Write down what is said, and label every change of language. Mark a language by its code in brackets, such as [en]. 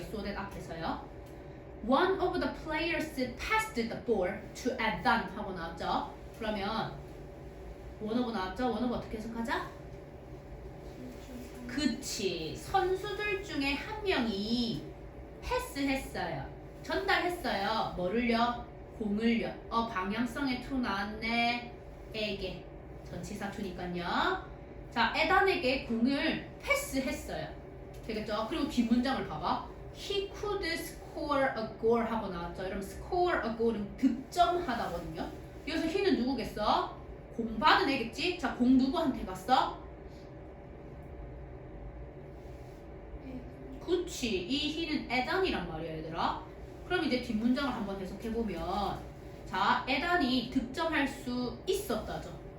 [en] so that [ko] 앞에서요. [en] One of the players passed the ball to Adam [ko] 하고 나왔죠. 그러면 one of 나왔죠? one of 어떻게 해석하자? 그치. 선수들 중에 한 명이 패스했어요. 전달했어요. 뭐를요? 공을요. 방향성의 to 나왔네. 에게. 전치사 to니까요. 자, 에단에게 공을 패스했어요. 되겠죠? 그리고 뒷문장을 봐봐. [en] He could score a goal [ko] 하고 나왔죠. 여러분 [en] score a goal [ko] 은 득점하다거든요. 여기서 he는 누구겠어? 공 받은 애겠지? 자, 공 누구한테 갔어? 그치. 이 he는 에단이란 말이야, 얘들아. 그럼 이제 뒷문장을 한번 해석해보면, 자, 에단이 득점할 수 있었다죠.